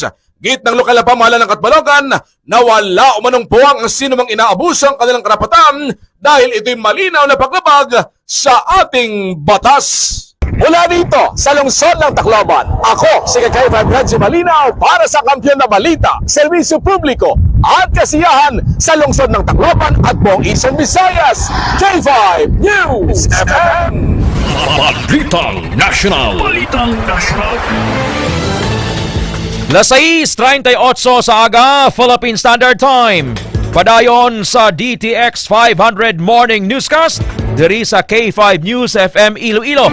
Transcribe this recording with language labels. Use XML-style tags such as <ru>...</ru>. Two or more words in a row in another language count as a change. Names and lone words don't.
<tl>Git ng lokal na pamahalaan ng Catbalogan na wala umanong puwang ang sino mang inaabuso ang kanilang karapatan dahil ito'y malinaw na paglabag sa ating batas. Mula dito sa lungsod ng Tacloban, ako si Kakay Fabio Malinaw para sa Kampiyon na Balita, Serbisyo Publiko at Kasiyahan sa lungsod ng Tacloban at buong Eastern Visayas. K5 News FM. Balitang National. Balitang National.</tl> <hil>Las 6:38 sa aga, Philippine Standard Time. Padayon sa DTX 500 Morning Newscast diri sa K5 News FM Iloilo.</hil>